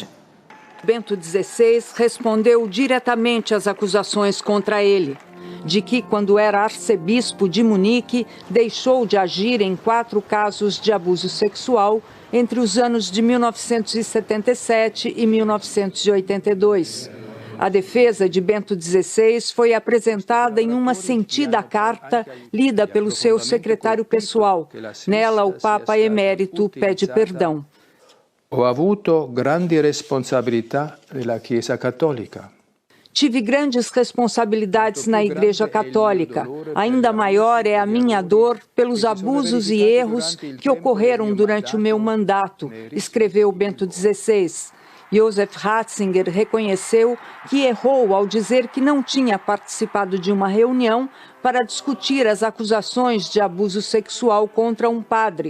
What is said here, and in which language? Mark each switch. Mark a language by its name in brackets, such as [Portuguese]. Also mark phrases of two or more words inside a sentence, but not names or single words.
[Portuguese] Bento XVI respondeu diretamente às acusações contra ele, de que, quando era arcebispo de Munique, deixou de agir em 4 casos de abuso sexual entre os anos de 1977 e 1982. A defesa de Bento XVI foi apresentada em uma sentida carta lida pelo seu secretário pessoal. Nela, o Papa Emérito pede perdão. [Italian] Ho avuto grandi responsabilità nella Chiesa Cattolica. [Portuguese] Tive grandes responsabilidades na Igreja Católica. Ainda maior é a minha dor pelos abusos e erros que ocorreram durante o meu mandato, escreveu Bento XVI. Josef Ratzinger reconheceu que errou ao dizer que não tinha participado de uma reunião para discutir as acusações de abuso sexual contra um padre.